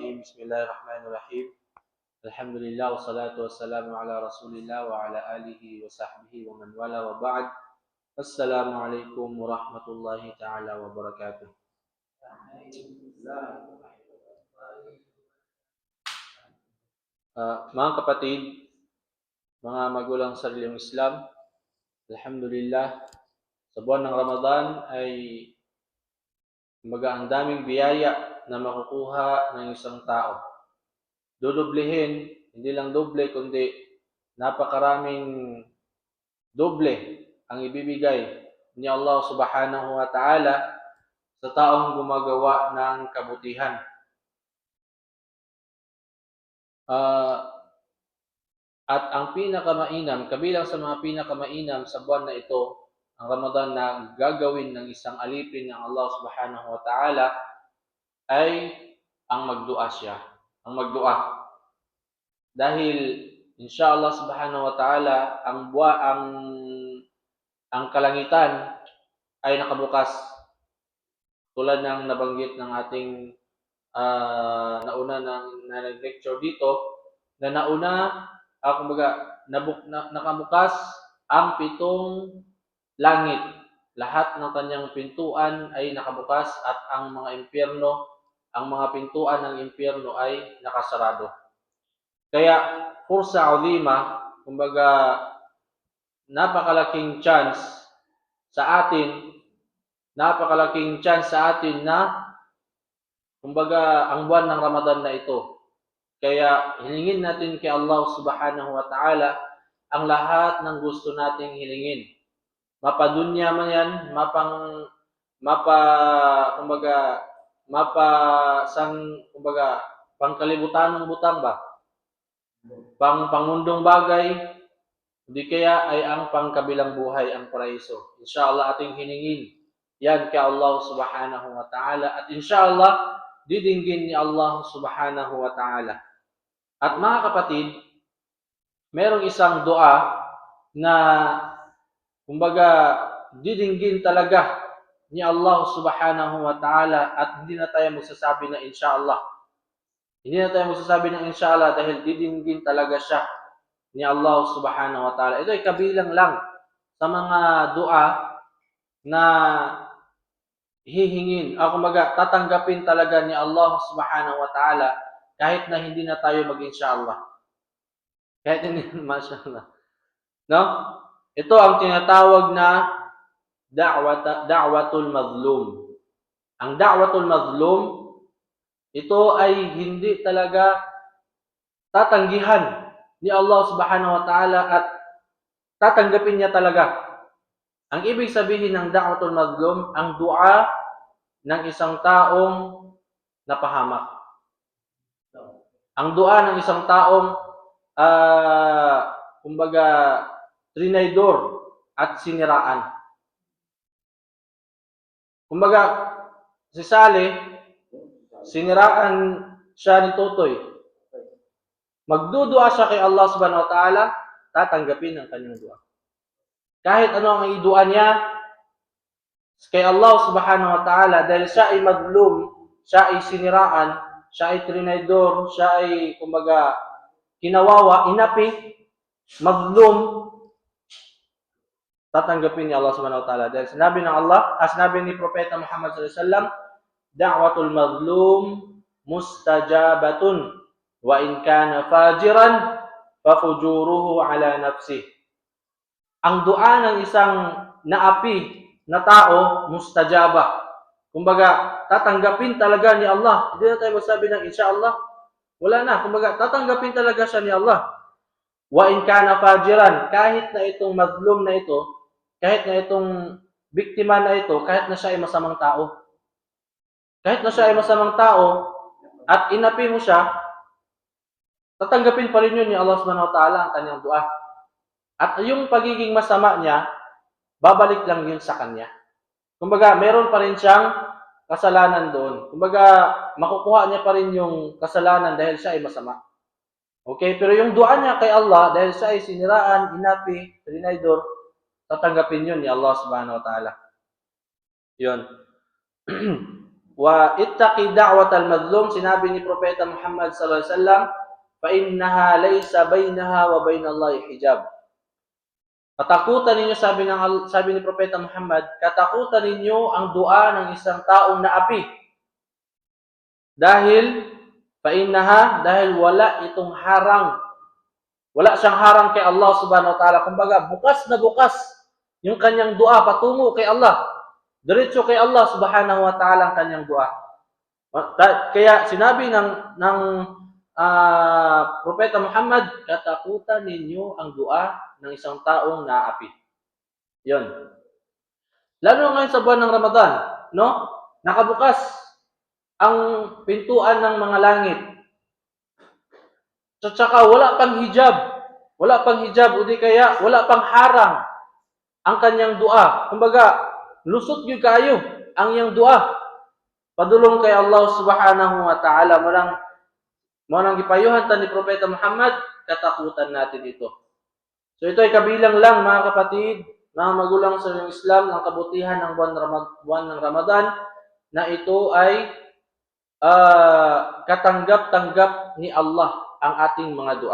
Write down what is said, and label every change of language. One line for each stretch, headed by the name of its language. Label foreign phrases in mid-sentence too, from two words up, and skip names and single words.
Arabic: الرجيم بسم الله الرحمن الرحيم الحمد لله والصلاة والسلام على رسول الله وعلى آله وصحبه ومن والاه وبعد السلام عليكم ورحمة الله تعالى وبركاته.
Filipino: Mga kapatid, mga magulang sa reliyong Islam, alhamdulillah, sa buwan ng Ramadan ay ang daming biyaya na makukuha ng isang tao. Dudublehin, hindi lang doble, kundi napakaraming doble ang ibibigay ni Allah
Arabic: سبحانه وتعالى
Filipino: sa taong gumagawa ng kabutihan. At ang pinakamainam, kabilang sa mga pinakamainam sa buwan na ito, ang Ramadan na gagawin ng isang alipin ng Allah
Arabic: سبحانه وتعالى
Filipino: ay ang magdua siya, ang magdua. Dahil
Arabic: إن شاء الله سبحانه وتعالى
Filipino: ang kalangitan ay nakabukas, tulad ng nabanggit ng ating nauna na nag-lecture dito, na nakabukas ang 7 langit. Lahat ng kanyang pintuan ay nakabukas at ang mga pintuan ng impyerno ay nakasarado.
Arabic: Kaya فرصة عظيمة,
Filipino: napakalaking chance sa atin na ang buwan ng Ramadan na ito. Kaya hilingin natin kay Allah
Arabic: سبحانه وتعالى
Filipino: ang lahat ng gusto nating hilingin.
Cebuano: Mapadunya man yan, pangkalibutanong butang ba?
Filipino: Pangmundong bagay, hindi kaya ay ang pangkabilang buhay, ang paraiso. Inshallah ating hiningin yan kay Allah
Arabic: سبحانه وتعالى
Filipino: at inshallah didinggin ni Allah
Arabic: سبحانه وتعالى.
Filipino: At mga kapatid, merong isang dua na didinggin talaga ni Allah
Arabic: سبحانه وتعالى
Filipino: at hindi na tayo magsasabi na inshallah. Hindi na tayo magsasabi ng inshallah dahil didinggin talaga siya ni Allah
Arabic: سبحانه وتعالى.
Filipino: Ito ay kabilang lang sa mga dua na hihingin, tatanggapin talaga ni Allah
Arabic: سبحانه وتعالى
Filipino: kahit na hindi na tayo mag-inshallah. Kahit hindi, mashallah. No? Ito ang tinatawag na
Arabic: دعوة المظلوم.
Filipino: Ang
Arabic: دعوة المظلوم,
Filipino: ito ay hindi talaga tatanggihan ni Allah
Arabic: سبحانه وتعالى
Filipino: at tatanggapin niya talaga. Ang ibig sabihin ng
Arabic: دعوة المظلوم,
Filipino: ang dua ng isang taong napahamak. Ang dua ng isang taong trinaydor at siniraan. Si Saleh, siniraan siya ni Totoy. Magdudua siya kay Allah
Arabic: سبحانه وتعالى,
Filipino: tatanggapin ang kanyang dua. Kahit ano ang idua niya kay Allah
Arabic: سبحانه وتعالى,
Filipino: dahil siya ay madlum, siya ay siniraan, siya ay trinaydor, siya ay kinawawa, inapi, madlum, tatanggapin ni Allah
Arabic: سبحانه وتعالى.
Filipino: Dahil sinabi ng Allah, sinabi ni Propeta Muhammad
Arabic: صلى الله عليه وسلم دعوة المظلوم مستجابة وإن كان فاجرا ففجوره على نفسه.
Filipino: Ang dua ng isang naapi na tao, mustajaba. Tatanggapin talaga ni Allah. Hindi na tayo magsabi ng inshallah. Wala na. Tatanggapin talaga siya ni Allah.
Arabic: وإن كان فاجرا,
Filipino: kahit na itong mazlum na ito, kahit na itong biktima na ito, kahit na siya ay masamang tao. Kahit na siya ay masamang tao at inapi mo siya, tatanggapin pa rin yun ni Allah
Arabic: سبحانه وتعالى
Filipino: ang kanyang dua. At yung pagiging masama niya, babalik lang yun sa kanya. Meron pa rin siyang kasalanan doon. Makukuha niya pa rin yung kasalanan dahil siya ay masama. Okay? Pero yung dua niya kay Allah, dahil siya ay siniraan, inapi, trinaydor, tatanggapin yun ni Allah
Arabic: سبحانه وتعالى.
Filipino: Yun.
Arabic: واتق دعوة المظلوم,
Filipino: sinabi ni Propeta Muhammad
Arabic: صلى الله عليه وسلم فإنها ليس بينها وبين الله حجاب.
Filipino: Katakutan ninyo, sabi ni Propeta Muhammad, katakutan ninyo ang dua ng isang taong naapi. Dahil dahil wala itong harang. Wala siyang harang kay Allah
Arabic: سبحانه وتعالى.
Filipino: Kumbaga, bukas na bukas yung kanyang dua patungo kay Allah. Diretso kay Allah
Arabic: سبحانه وتعالى
Filipino: ang kanyang dua. Kaya sinabi ng Propeta Muhammad, katakutan ninyo ang dua ng isang taong naapi. Yon. Lalo ngayon sa buwan ng Ramadan, no? Nakabukas ang pintuan ng mga langit. At saka wala pang hijab, o di kaya wala pang harang ang kanyang dua.
Cebuano: Kumbaga, lusot gyud kayo ang iyang dua. Padulong kay Allah
Arabic: سبحانه وتعالى.
Cebuano: Manang gipayuhan ta ni Propeta Muhammad,
Filipino: katakutan natin ito. So ito ay kabilang lang, mga kapatid, mga magulang sa Islam, ng kabutihan ng buwan ng Ramadan, na ito ay katanggap-tanggap ni Allah ang ating mga dua.